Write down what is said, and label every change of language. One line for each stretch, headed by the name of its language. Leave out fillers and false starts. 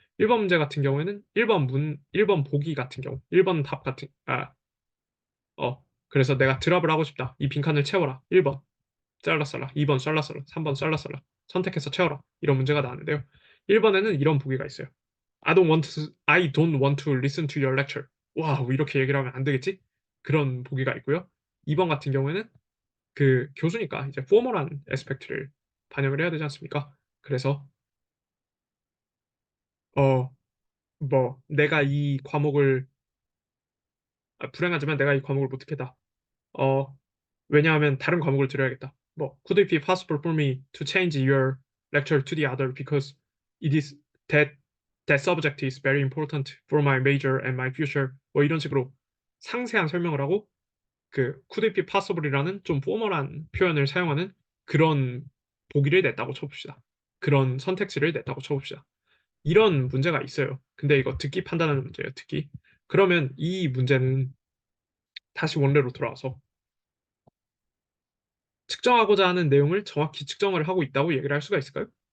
Korean: 1번 문제 같은 경우에는 1번 보기 같은 경우, 1번 답 같은, 그래서 내가 드랍을 하고 싶다. 이 빈칸을 채워라. 1번. 잘라살라, 2번 잘라살라, 3번 잘라살라 선택해서 채워라 이런 문제가 나왔는데요. 1번에는 이런 보기가 있어요.
English: I don't want to listen to your lecture.
Korean: 와, 뭐 이렇게 얘기를 하면 안 되겠지? 그런 보기가 있고요. 2번 같은 경우에는 그 교수니까 이제 포멀한 에스펙트를 반영을 해야 되지 않습니까? 그래서 어, 뭐 내가 이 과목을 불행하지만 내가 이 과목을 못 듣겠다. 어, 왜냐하면 다른 과목을 들어야겠다.
English: 뭐, could it be possible for me to change your lecture to the other because it is that subject is very important for my major and my future.
Korean: 뭐 이런 식으로 상세한 설명을 하고 그 could it be possible이라는 좀 포멀한 표현을 사용하는 그런 보기를 냈다고 쳐봅시다. 그런 선택지를 냈다고 쳐봅시다. 이런 문제가 있어요. 근데 이거 듣기 판단하는 문제예요, 듣기. 그러면 이 문제는 다시 원래로 돌아와서 측정하고자 하는 내용을 정확히 측정을 하고 있다고 얘기를 할 수가 있을까요?